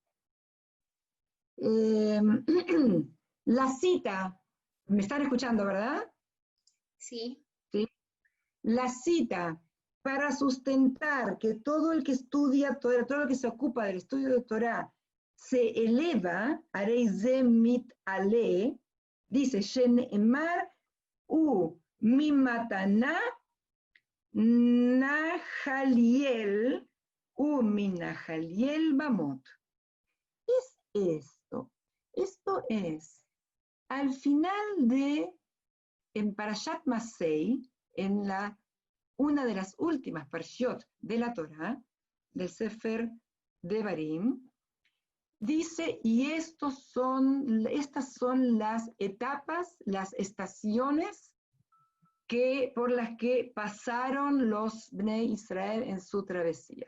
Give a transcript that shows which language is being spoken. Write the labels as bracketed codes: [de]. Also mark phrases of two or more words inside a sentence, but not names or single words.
[es] La cita, ¿me están escuchando, verdad? Sí. ¿Sí? La cita para sustentar que todo el que estudia Torah, todo el que se ocupa del estudio de Torah, se eleva, Areize mit ale, dice, [he] שנאמר וממתנה נחליאל ומנחליאל במות. [es] ¿Qué es esto? Esto es, al final en Parashat Masei, en una de las últimas parshiot de la Torah, del Sefer Devarim, Dice, y estas son las etapas, las estaciones por las que pasaron los [he] בני ישראל [es] en su travesía.